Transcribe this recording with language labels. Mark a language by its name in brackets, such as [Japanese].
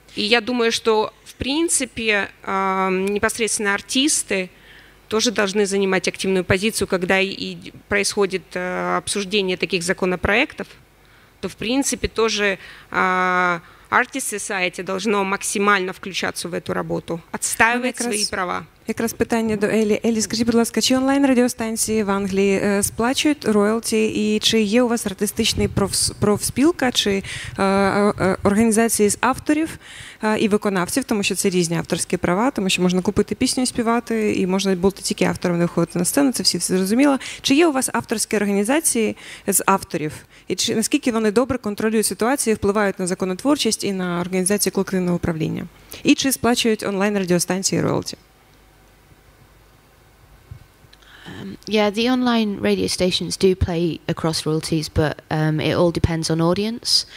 [Russian] И я думаю, что, в принципе, непосредственно артисты тоже должны занимать активную позицию, когда и происходит обсуждение таких законопроектов, то, в принципе, тоже Artist Society должно максимально [Ukrainian] включатися в цю роботу, відстоювати свої права. Якраз питання до Елі. Елі, скажіть, будь ласка, чи онлайн-радіостанції в Англії сплачують роялті, і чи є у вас артистичний профспілка, чи організації з авторів і виконавців, тому що це різні авторські права, тому що можна купити пісню і співати, і можна бути тільки автором, не виходити на сцену, це всі зрозуміло. Чи є у вас авторські організації з авторів? І чи наскільки вони добре контролюють ситуацію, впливають на законотворчість і на організацію колективного управління? І чи сплачують онлайн-радіостанції роялті? [English] Yeah, the online radio stations do play across royalties, but it all depends on audience.